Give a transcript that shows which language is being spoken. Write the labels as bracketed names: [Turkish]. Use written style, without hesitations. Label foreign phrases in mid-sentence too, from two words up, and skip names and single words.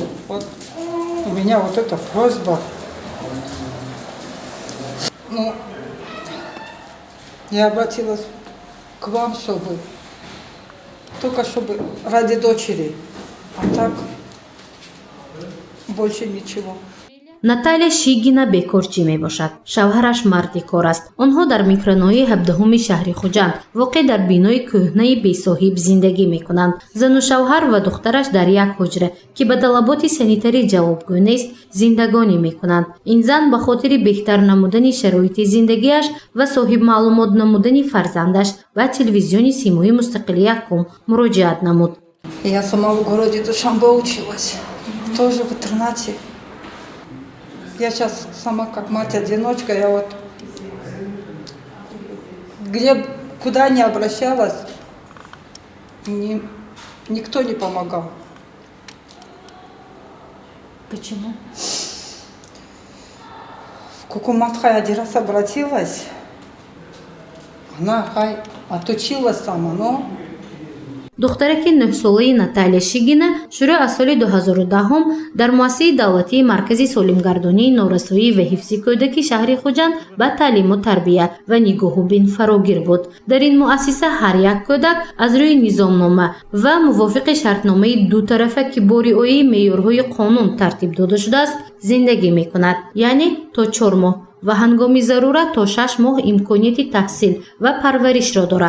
[Russian] Вот у меня вот эта просьба. Ну, я обратилась к вам, только чтобы ради дочери, а так больше ничего. [Tajik] наталия шигина бекорчӣ мебошад. шавҳараш марди кор аст. онҳо дар микроноҳияи 17 шаҳри хуҷанд воқеъ дар бинои кӯҳнаи бесоҳиб зиндагӣ мекунанд. зану шавҳар ва духтараш дар як ҳуҷра ки ба талаботи санитарӣ ҷавобгӯ нест зиндагонӣ мекунанд. ин зан ба хотири беҳтар намудани шароити зиндагиаш ва соҳибмаълумот намудани фарзандаш ба телевизиони симои мустақили якум муроҷиат намуд. [Russian] Я сама в городе Душанбе училась, тоже в интернате. Я сейчас сама как мать-одиночка, я вот куда ни обращалась, никто не помогал. Почему? В Кукуматхай один раз обратилась, она отучилась там, но [Tajik] духтараки 9 солаи наталия шигина шурӯъ аз соли 2010 дар муассисаи давлатии маркази солимгардонии норасоӣ ва ҳифзи кӯдаки шаҳри хуҷанд ба таълиму тарбия ва нигоҳубин фарогир буд. дар ин муассиса ҳар як кӯдак аз рӯи низомнома ва мувофиқи шартномаи дутарафа ки бо риояи меъёрҳои қонун тартиб дода шудааст зиндагӣ мекунад, яъне то 4 моҳ ва ҳангоми зарурат то 6 моҳ имконияти таҳсил ва парваришро дорад.